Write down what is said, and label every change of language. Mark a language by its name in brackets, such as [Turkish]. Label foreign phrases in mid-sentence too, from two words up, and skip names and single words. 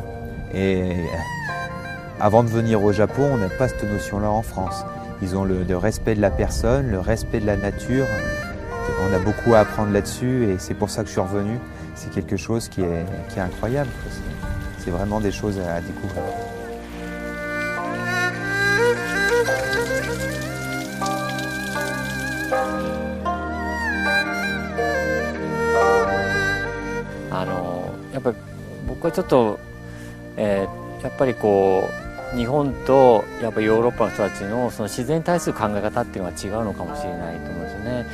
[French] Et avant de venir au Japon, on n'a pas cette notion-là en France. Ils ont le respect de la personne, le respect de la nature. On a beaucoup à apprendre là-dessus et c'est pour ça que je suis revenu. C'est quelque chose qui est incroyable. C'est vraiment des choses à découvrir. [Japanese] Yaっぱり僕はちょっと、やっぱりこう日本とやっぱヨーロッパの人たちのその自然に対する考え方っていうのは違うのかもしれないと思うんですよね。